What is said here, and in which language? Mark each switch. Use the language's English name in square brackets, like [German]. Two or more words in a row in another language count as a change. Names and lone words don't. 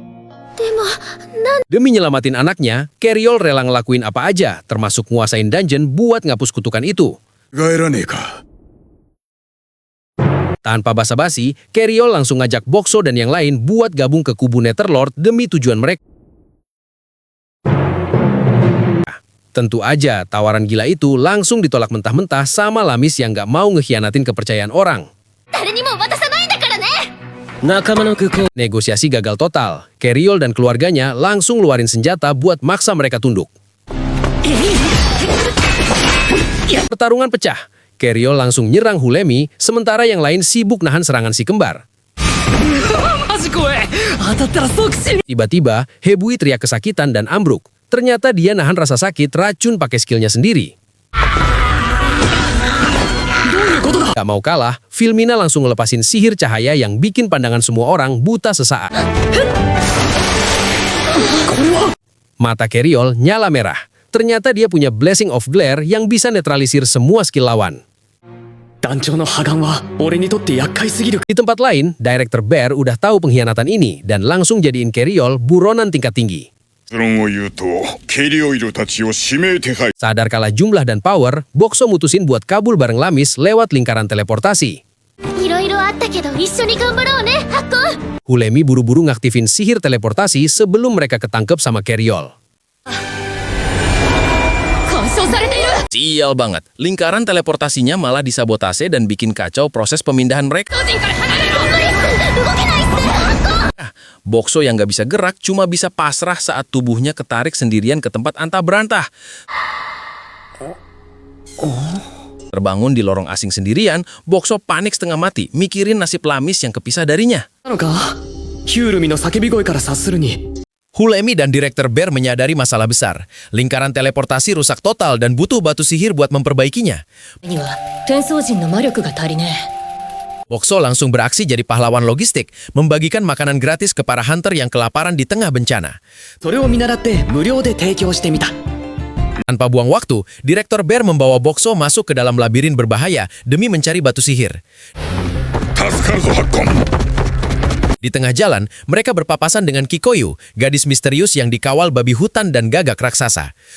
[Indonesian] Demi nyelamatin anaknya, Keryol rela ngelakuin apa aja, termasuk nguasain dungeon buat ngapus kutukan itu. [Japanese] 帰らねえか [Indonesian] Tanpa basa-basi, Keryol langsung ngajak Bokso dan yang lain buat gabung ke kubu Netherlord demi tujuan mereka. Tentu aja, tawaran gila itu langsung ditolak mentah-mentah sama Lamis yang gak mau ngehianatin kepercayaan orang. [Japanese] 誰にも渡さないんだからね。仲間の空港 [Indonesian] Negosiasi gagal total. Keryol dan keluarganya langsung luarin senjata buat maksa mereka tunduk. Pertarungan pecah. Keryol langsung nyerang Hulemi, sementara yang lain sibuk nahan serangan si kembar. [Japanese] マジ怖え当たったら即死 [Indonesian] Tiba-tiba, Hebui teriak kesakitan dan ambruk. Ternyata dia nahan rasa sakit racun pakai skillnya sendiri. Gak mau kalah, Filmina langsung ngelepasin sihir cahaya yang bikin pandangan semua orang buta sesaat. Mata Keryol nyala merah. Ternyata dia punya Blessing of Glare yang bisa netralisir semua skill lawan. [Japanese] 団長の破顔は俺にとって厄介すぎる [Indonesian] Di tempat lain, Director Bear udah tahu pengkhianatan ini dan langsung jadiin Keryol buronan tingkat tinggi. [Japanese] 結論を言うとケリオイルたちを指名手配 [Indonesian] Sadar kalah jumlah dan power, Bokso mutusin buat kabur bareng Lamis lewat lingkaran teleportasi. [Japanese] いろいろあったけど一緒に頑張ろうね、ハッコ。 [Indonesian] Hulemi buru-buru ngaktifin sihir teleportasi sebelum mereka ketangkep sama Keryol. [Japanese] 干渉されている。 [Indonesian] Sial banget, lingkaran teleportasinya malah disabotase dan bikin kacau proses pemindahan mereka. [Japanese] 人から離れろ。無理っす。動けないっす。ハッコ。 [Indonesian] Bokso yang gak bisa gerak cuma bisa pasrah saat tubuhnya ketarik sendirian ke tempat antah berantah. Terbangun di lorong asing sendirian, Bokso panik setengah mati, mikirin nasib Lamis yang kepisah darinya. [Japanese] なのかヒュールミの叫び声から察するに [Indonesian] Hulemi dan Director Bear menyadari masalah besar. Lingkaran teleportasi rusak total dan butuh batu sihir buat memperbaikinya. [Japanese] には転送人の魔力が足りねえ。 [Indonesian] Bokso langsung beraksi jadi pahlawan logistik, membagikan makanan gratis ke para hunter yang kelaparan di tengah bencana. [Japanese] それを見習って無料で提供してみた [Indonesian] Tanpa buang waktu, Director Bear membawa Bokso masuk ke dalam labirin berbahaya demi mencari batu sihir. [Japanese] 助かるぞハッコン [Indonesian] Di tengah jalan, mereka berpapasan dengan Kikoyu, gadis misterius yang dikawal babi hutan dan gagak raksasa.